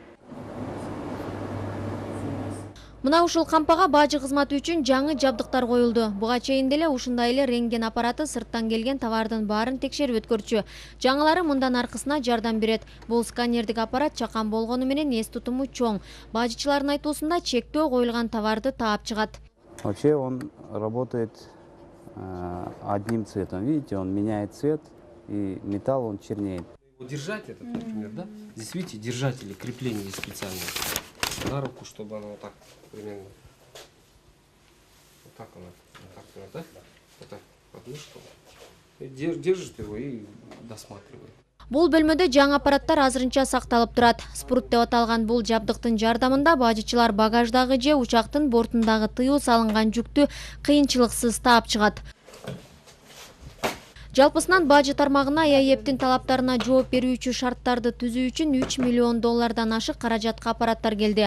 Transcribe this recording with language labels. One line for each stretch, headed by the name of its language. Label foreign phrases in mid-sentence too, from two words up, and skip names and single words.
Kyrgyz: Мына ушул кампага бажы кызматы үчүн жаңы жабдыктар коюлду. Буга чейин деле ушундай эле рентген аппараты сырттан келген товардын баарын текшерип өткөрчү. Жаңылары мындан аркысына жардам берет. Бул сканердик аппарат чакан болгону менен эс тутуму чоң. Бажычылардын айтуусунда чектөө коюлган товарды таап чыгат.
Russian: Вообще он работает одним цветом. Видите, он меняет цвет, и металл он чернеет. Держать этот, например, да? Здесь, видите, держатели, крепления специальные на руку, чтобы оно вот так примерно. Вот так оно, да? Вот так, под мышку. Держит его и досматривает.
Kyrgyz: Бул бөлмөдө жаңы аппараттар азырынча сакталып турат. Спрут деп аталган бул жабдыктын жардамында бажычылар багаждагы же учактын бортундагы тыюу салынган жүктү кыйынчылыксыз таап чыгат. Жалпысынан бажы тармагына ЭАЭПтин талаптарына жооп берүүчү шарттарды түзүү үчүн 3 миллион доллардан ашык каражатка аппараттар келди.